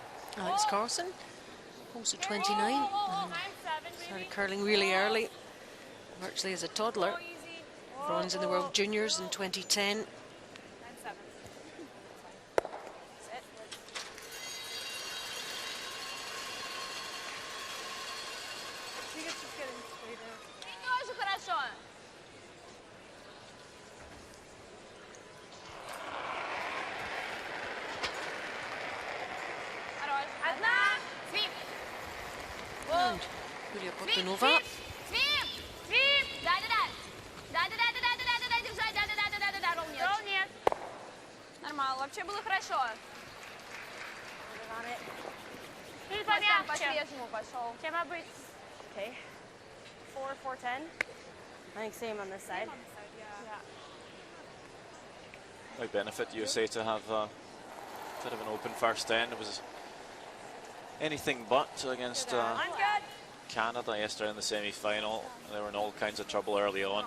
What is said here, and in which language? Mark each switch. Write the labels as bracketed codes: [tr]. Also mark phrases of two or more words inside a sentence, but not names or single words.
[en] Alex Carlson, also 29, and started curling really early, virtually as a toddler. Bronze in the World Juniors in 2010. 9-7. Sit. [ru] Тоже хорошо. Хорош. Одна. Свип. [en] And Yulia Portonova. [ru] Свип. Свип. Да-да-да. Да-да-да-да-да-да-да-да. Держать. Да-да-да-да-да-да. Ролл нет. Ролл нет. Нормально. Вообще было хорошо. Чуть По помягче. свежему пошел. Чем обычно. [en] Okay. 4-4-10. I think same on this side. Might benefit USA to have a bit of an open first end. It was anything but against I'm good. Canada yesterday in the semi-final. They were in all kinds of trouble early on.